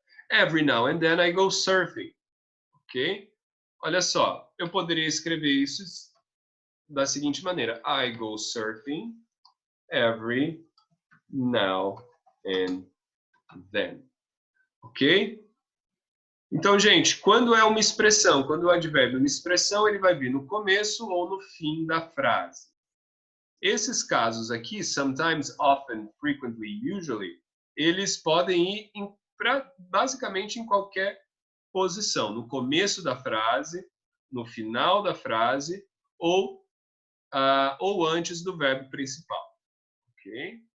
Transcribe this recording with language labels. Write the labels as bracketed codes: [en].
[en] Every now and then I go surfing. Ok? [pt] Olha só, eu poderia escrever isso da seguinte maneira. [en] I go surfing every now and then. Ok? [pt] Então, gente, quando é uma expressão, quando o advérbio é uma expressão, ele vai vir no começo ou no fim da frase. Esses casos aqui, sometimes, often, frequently, usually, eles podem ir basicamente em qualquer posição, no começo da frase, no final da frase ou antes do verbo principal, ok?